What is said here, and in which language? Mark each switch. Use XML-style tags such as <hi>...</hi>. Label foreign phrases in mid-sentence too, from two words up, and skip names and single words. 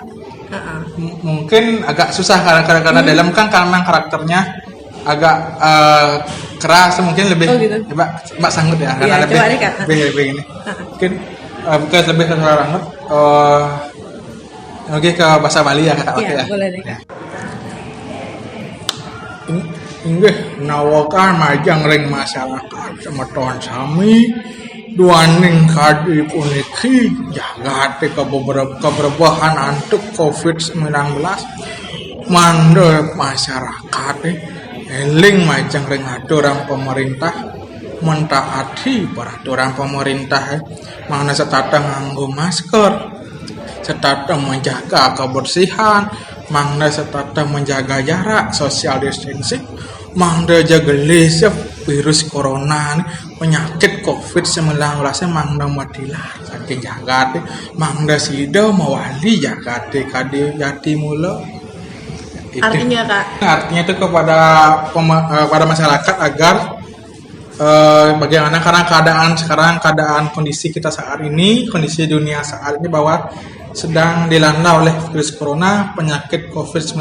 <id>Mungkin agak susah karena dalam kan karena karakternya agak keras, mungkin lebih. Oh, gitu. Mbak sanggup ya, karena lebih ini. Mungkin bukan lebih ke banget. Oke, ke bahasa Bali ya kakak. Iya, boleh deh.</id> <ban>Inggih nawakan majang ring masyarakat semeton sami duaning kadi puniki jagate keberbahan antuk COVID-19 mandek masyarakat eling majang ring aturan pemerintah</ban> <id>mentaati peraturan pemerintah</id> <ban>mana setata nganggo masker, setata</ban> <id>menjaga kebersihan,</id> <ban>mangda setata</ban> <id>menjaga jarak</id> <en>social distancing,</en> <ban>mangda jaga lesep virus corona penyakit COVID-19 mangda matilah saking jagate mangda sida mawali jagate kade jati mula.</ban> <id>Artinya kak? Artinya itu kepada masyarakat agar bagaimana karena keadaan kondisi kita saat ini, kondisi dunia saat ini bahwa sedang dilanda oleh virus corona, penyakit COVID-19.</id>